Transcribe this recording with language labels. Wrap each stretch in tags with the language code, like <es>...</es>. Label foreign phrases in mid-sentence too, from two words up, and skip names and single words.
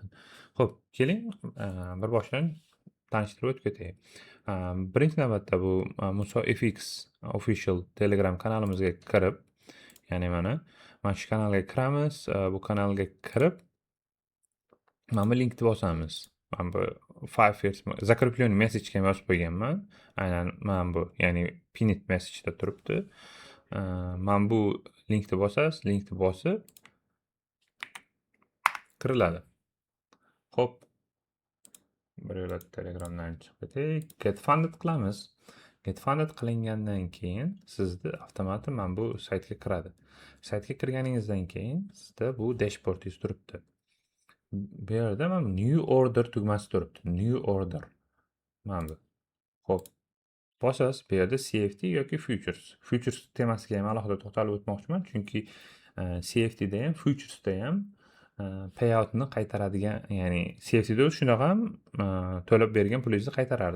<uz>Xo'p, keling bir boshdan tanishtirib o'tib ketay. Birinchi navbatda bu Muso FX official Telegram kanalimizga kirib, ya'ni mana shu kanalga kiramiz. Bu kanalga kirib, mana bu linkni bosamiz. Mana bu</uz> <en>5 years</en> <uz>закрепленный message ga yozib qo'yganman. Aynan mana bu, ya'ni</uz> <en>pinned message</en> <uz>da turibdi. Mana bu linkni bosasiz, linkni bosib kiriladi. Xo'p, bir yo'la Telegramdan chiqib ketay.</uz> <en>Get funded</en> <uz>qilamiz.</uz> <en>Get funded</en> <uz>qilingandan keyin sizni avtomatik mana bu saytga kiradi. Saytga kirganingizdan keyin sizda bu dashbordingiz turibdi. Bu yerda mana</uz> <en>new order</en> <uz>tugmasi turibdi.</uz> <en>New order.</en> <uz>Mana bu. Xo'p, bosasiz. Bu yerda CFD yoki futures. Futures temasiga ham alohida to'xtalib o'tmoqchiman, chunki CFD da ham, futures da ham payoutni qaytaradigan, ya'ni CFD da shunaqa ham to'lab bergan pulingizni qaytarardi.</uz>